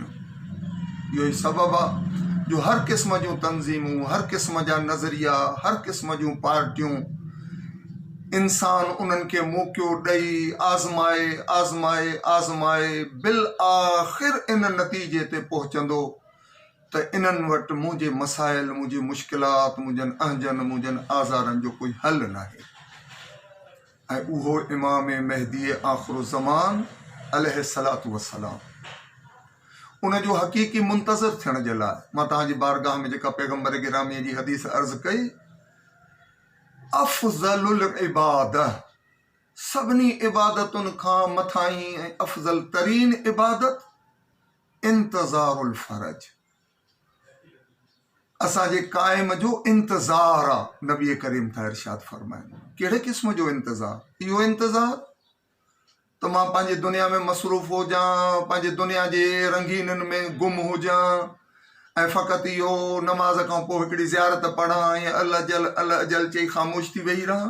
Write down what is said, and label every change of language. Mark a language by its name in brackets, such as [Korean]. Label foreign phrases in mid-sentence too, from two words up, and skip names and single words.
[Sindhi] یہی سبب آ جو ہر قسم جو تنظیموں، ہر قسم جا نظریہ، ہر قسم جو پارٹیوں انسان انہن کے موقع ڈئی آزمائے آزمائے آزمائے بالآخر ان نتیجے تے پہنچندو تو انہن وٹ مجھے مسائل، مجھے مشکلات، مجھن اہجن، مجھن آزارن جو کوئی حل نہ ہے. اوہو امام مہدی آخر الزمان [Arabic] علیہ السلام [Sindhi] ان جو حقیقی منتظر تھیڻ جے لائے ماں تہاں جی بارگاہ میں جیکا پیغمبر گرامی جی حدیث عرض کئی، [Arabic] افضل العبادہ [Sindhi] सभिनी इबादतुनि खां मथां ऐं अफ़ज़ल तरीन इबादत [Arabic] انتظار الفرج, [Sindhi] असांजे क़ाइम जो इंतज़ार आहे। नबी करीम था इरशाद फरमाइनि, कहिड़े क़िस्म जो इंतज़ार? इहो इंतज़ार त मां पंहिंजी दुनिया में मसरूफ़ हुजां, पंहिंजे दुनिया जे रंगीननि में गुम हुजां ऐं फ़क़ति इहो नमाज़ खां पोइ हिकिड़ी ज़ियारत पढ़ां ऐं [Arabic] العجل [Sindhi] चई ख़ामोश थी वेही रहां?